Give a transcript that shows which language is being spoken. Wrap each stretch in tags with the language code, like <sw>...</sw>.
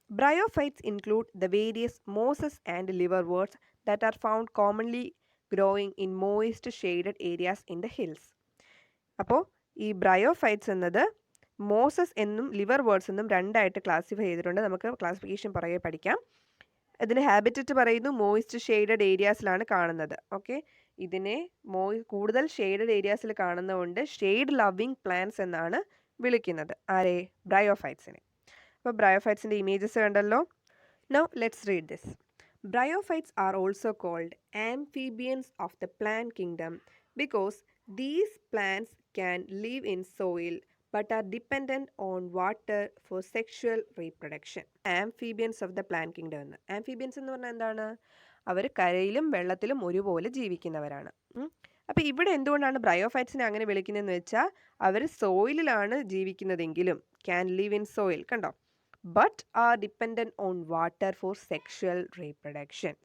<en>Bryophytes include the various mosses and liverworts that are found commonly growing in moist shaded areas in the hills.</en> <ml>അപ്പോൾ ഈ bryophytes എന്നത് Moses എന്നും liver words എന്നും രണ്ടായിട്ട് classify ചെയ്തിട്ടുണ്ട്. നമുക്ക് ക്ലാസിഫിക്കേഷൻ പുറകെ പഠിക്കാം. ഇതിന് ഹാബിറ്ററ്റ് പറയുന്നു മോയിസ്റ്റ് ഷെയ്ഡഡ് ഏരിയാസിലാണ് കാണുന്നത്. ഓക്കെ, ഇതിനെ കൂടുതൽ ഷെയ്ഡഡ് ഏരിയാസിൽ കാണുന്നതുകൊണ്ട് ഷെയ്ഡ് ലവിങ് പ്ലാന്റ്സ് എന്നാണ് വിളിക്കുന്നത്. ആരെ? ബ്രയോഫൈറ്റ്സിനെ. അപ്പോൾ ബ്രയോഫൈറ്റ്സിൻ്റെ ഇമേജസ് കണ്ടല്ലോ.</ml> <en>Now let's read this. Bryophytes are also called amphibians of the plant kingdom because these plants can live in soil but are dependent on water for sexual reproduction. Amphibians of the plant kingdom എന്ന്.</en> <ml>Amphibians എന്ന് പറഞ്ഞാൽ എന്താണ്? അവർ കരയിലും വെള്ളത്തിലും ഒരുപോലെ ജീവിക്കുന്നവരാണ്. അപ്പോൾ ഇവിടെ എന്തുകൊണ്ടാണ് ബ്രയോഫൈറ്റ്സിനെ അങ്ങനെ വിളിക്കുന്നതെന്ന് വെച്ചാൽ അവർ സോയിലിലാണ് ജീവിക്കുന്നതെങ്കിലും</ml> <en>can live in soil,</en> <ml>കണ്ടോ,</ml> <en>But are dependent on water for sexual reproduction.</en>